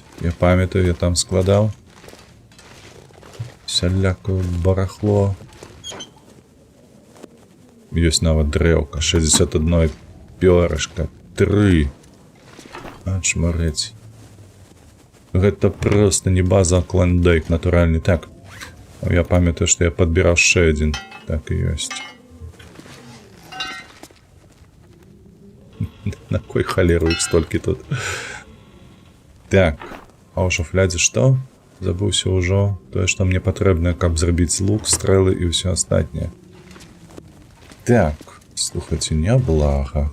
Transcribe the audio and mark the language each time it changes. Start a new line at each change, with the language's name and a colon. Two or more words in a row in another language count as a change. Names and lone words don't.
Belarusian: Я памятаю, я там складаў. Сялякое барахло. Ёсць нават дрэўка. 61 пёрышка. 3. Ачмарэць. Гэта проста не база, а клондайк натуральны. Так. Я памятаю, што я падбіраў
Ukrainian: ще один.
Belarusian: Так і ёсць. На кой халеру іх столькі тут? Так. А ў шафлядзе што? Забыўся ўжо. Тое, што мне патрэбна, каб зрабіць лук, стрэлы і ўсё астатняе. Так. Слухайце, няблага.